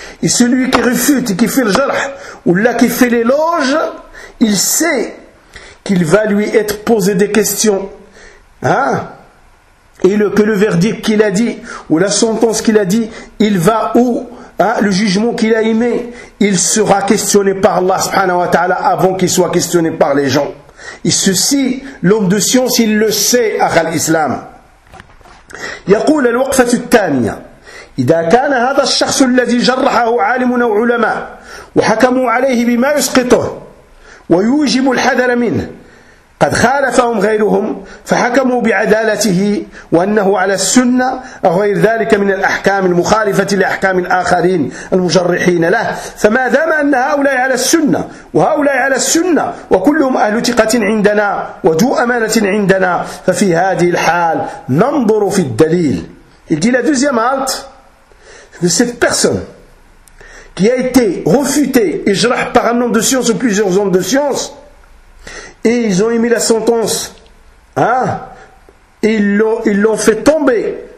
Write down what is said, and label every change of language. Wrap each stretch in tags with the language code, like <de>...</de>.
<fr>Et celui qui refute et qui fait le jarh, ou là qui fait l'éloge, il sait qu'il va lui être posé des questions. Hein? Et le verdict qu'il a dit, ou la sentence qu'il a dit, il va où? Hein? Le jugement qu'il a aimé, il sera questionné par Allah subhanahu wa ta'ala avant qu'il soit questionné par les gens. Et ceci, l'homme de science, il le sait, akhal islam.</fr> <ar>يقول الوقفة الثانية إذا كان هذا الشخص الذي جرحه عالم أو علماء وحكموا عليه بما يسقطه ويوجب الحذر منه قد خالفهم غيرهم فحكموا بعدالته وأنه على السنة أو غير ذلك من الأحكام المخالفة لأحكام الآخرين المجرحين له، فما دام أن هؤلاء على السنة وهؤلاء على السنة وكلهم أهل ثقة عندنا وذو أمانة عندنا، ففي هذه الحال ننظر في الدليل.</ar> <fr>Il dit la deuxième halte de cette personne qui a été refutée et jarhée par un homme de science ou plusieurs hommes de science. Et ils ont émis la sentence, hein? Et ils l'ont fait tomber.</fr>